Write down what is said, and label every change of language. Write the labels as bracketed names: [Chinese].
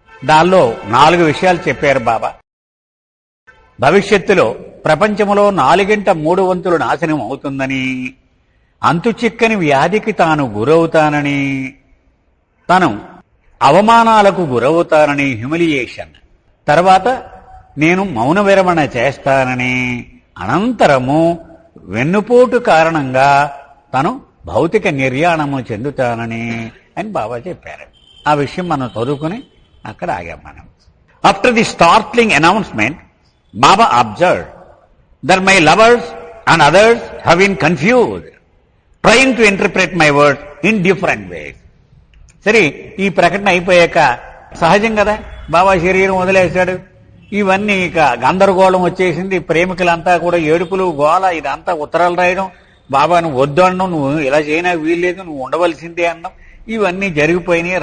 [Telugu] దానిలో 4 విషయాలు చెప్పారు బాబా. భవిష్యత్తులో ప్రపంచంలో 4/3 నాశనం అవుతుందని, అంతుచిక్కని వ్యాధికి తాను గురవుతానని, తను అవమానాలకు గురవుతానని, హ్యూమిలియేషన్, తర్వాత నేను మౌన విరమణ చేస్తానని, అనంతరము వెన్నుపోటు కారణంగా తను భౌతిక నిర్యాణము చెందుతానని అని బాబా చెప్పారు. ఆ విషయం మనం చదువుకుని అక్కడ ఆగాం మనం. [English] After the startling announcement Baba observed that my lovers and others have been confused, trying to interpret my words in different ways. [Telugu] సరే, ఈ ప్రకటన అయిపోయాక సహజం కదా, బాబా శరీరం వదిలేశాడు. ఇవన్నీ ఇక గందరగోళం వచ్చేసింది. ప్రేమికులంతా కూడా ఏడుపులు, గోల, ఇదంతా ఉత్తరాలు రాయడం, బాబా నువ్వు వద్దు అనడం, నువ్వు ఇలా చేయనా వీల్లేదు, నువ్వు ఉండవలసిందే అనడం, ఇవన్నీ జరిగిపోయినాయి.